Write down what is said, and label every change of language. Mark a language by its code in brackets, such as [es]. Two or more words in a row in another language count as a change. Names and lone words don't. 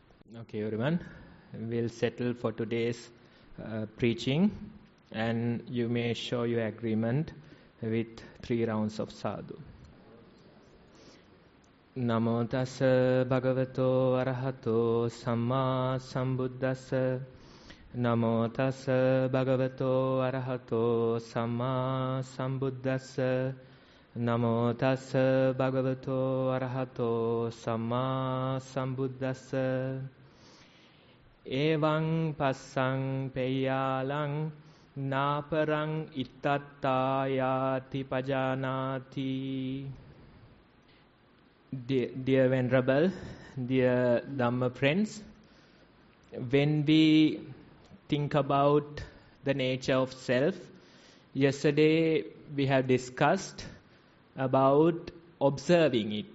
[en] Okay, everyone, we'll settle for today's preaching, and you may show your agreement with 3 rounds of sadhu. [pi] Namo tassa bhagavato arahato samma sambuddhassa. Namo tassa bhagavato arahato samma sambuddhassa. Namo tassa bhagavato arahato samma sambuddhassa. Evaṃ passaṃ peyyālaṃ nāparaṃ ittattāyāti pajānāti. [en] Dear Venerable, dear Dhamma friends, when we think about the nature of self, yesterday we have discussed about observing it.